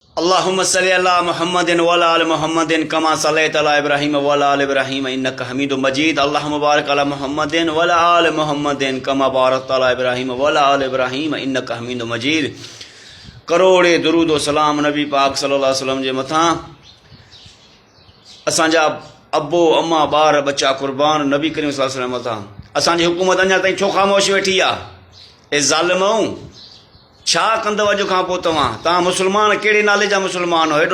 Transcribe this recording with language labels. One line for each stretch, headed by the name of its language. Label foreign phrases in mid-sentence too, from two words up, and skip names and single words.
Arabic: اللهم صل على محمد وعلى آل محمد كما صليت على إبراهيم وعلى آل إبراهيم إنك حميد مجيد. اللهم بارك على محمد وعلى آل محمد كما باركت على إبراهيم وعلى آل إبراهيم إنك حميد مجيد.
Sindhi: करोड़े दुरूद व सलाम नबी पाक
Arabic: صلى الله عليه وسلم
Sindhi: जे मथां। असांजा अब्बो अम्मा ॿार बच्चा कुर्बान नबी करीम
Arabic: صلى الله عليه وسلم
Sindhi: मथां। असांजी हुकूमत अञा ताईं छो ख़ामोश वेठी आहे? ए ज़ालिमऊं, छा कंदव अॼु खां पोइ तव्हां मुस्लमान कहिड़े नाले जा मुस्लमान हो?